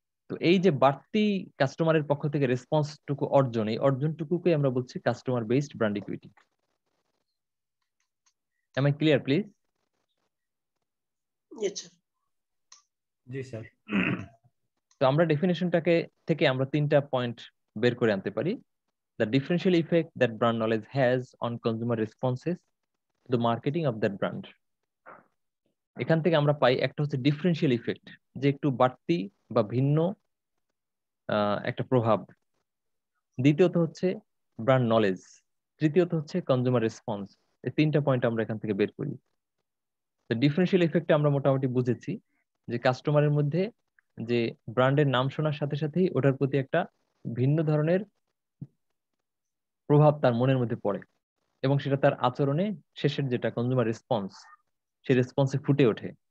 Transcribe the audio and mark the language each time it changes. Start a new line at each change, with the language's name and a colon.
Bangla: তো এই যে বাড়তি কাস্টমারের পক্ষ থেকে রেসপন্সটুকু অর্জন, এই অর্জনটুকুকে আমরা বলছি customer based brand equity.
English: Am I clear please?
Bangla: G sir. তো আমরা ডেফিনেশনটাকে থেকে আমরা তিনটা পয়েন্ট বের করে আনতে পারি।
English: The differential effect that brand knowledge has on consumer responses to the marketing of that brand.
Bangla: এখান থেকে আমরা পাই একটা হচ্ছে ডিফারেন্সিয়াল ইফেক্ট, যে একটু বাড়তি বা ভিন্ন একটা প্রভাব। দ্বিতীয়ত হচ্ছে ব্র্যান্ড নলেজ। তৃতীয়ত হচ্ছে কনজিউমার রেসপন্স। এই তিনটা পয়েন্ট আমরা এখান থেকে বের করি। তো ডিফারেন্সিয়াল ইফেক্টে আমরা মোটামুটি বুঝেছি যে কাস্টমারের মধ্যে যে ব্র্যান্ডের নাম শোনার সাথে সাথেই ওটার প্রতি একটা ভিন্ন ধরনের প্রভাব তার মনের মধ্যে পড়ে, এবং সেটা তার আচরণে শেষের যেটা কনজিউমার রেসপন্স, সেই রেসপন্সে ফুটে ওঠে।